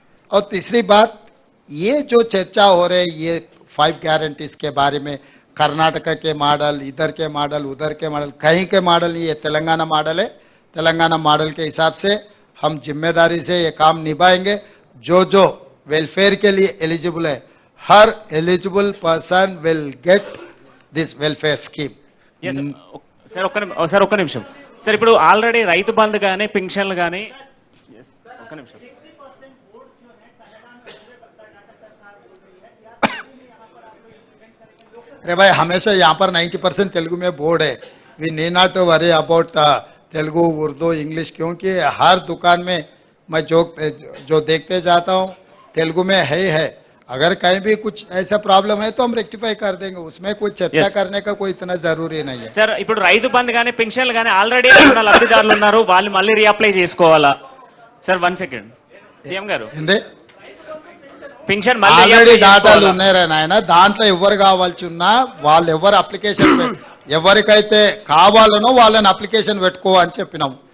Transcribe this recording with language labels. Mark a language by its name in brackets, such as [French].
[Hindi] और तीसरी बात, ये जो चर्चा हो रही है ये 5 गारंटीज के बारे में, कर्नाटक के मॉडल, इधर के मॉडल, उधर के मॉडल, कहीं के मॉडल नहीं, ये तेलंगाना मॉडल है। तेलंगाना मॉडल के हिसाब से हम जिम्मेदारी से ये काम निभाएंगे। जो जो वेलफेयर के लिए एलिजिबल है, [English] हर eligible person will get this welfare scheme. [Telugu] Sir ఒక్క నిమిషం సార్, ఇప్పుడు ఆల్రెడీ రైతు బంధు కానీ పింఛన్లు కానీ ఒక్క నిమిషం [Hindi] अरे भाई हमेशा यहाँ पर 90% तेलुगु में बोर्ड है, [English] we need not to worry about Telugu Urdu English, [Hindi] क्योंकि हर दुकान में मैं जो देखते जाता हूँ तेलुगु में है। अगर कहीं भी कुछ ऐसा प्रॉब्लम है तो हम रेक्टिफाई कर देंगे, उसमें कोई चर्चा [English] Yes. [Hindi] करने का कोई इतना जरूरी नहीं है। [Telugu] సార్ ఇప్పుడు రైతు బంధు కానీ పెన్షన్లు కానీ ఆల్రెడీ లబ్ధిదారులు ఉన్నారు, వాళ్ళు మళ్ళీ రీఅప్లై చేసుకోవాలా? సార్ 1 సెకండ్ సీఎం గారు, ఏంటి? పెన్షన్ మళ్ళీ ఆల్రెడీ [English] reapply [Telugu] డాటాలు చేసుకోవాలా? ఉన్నారా నాయన, దాంట్లో ఎవరు కావాల్సి ఉన్నా వాళ్ళు ఎవరు అప్లికేషన్ ఎవరికైతే కావాలనో వాళ్ళని అప్లికేషన్ పెట్టుకో అని చెప్పినాం.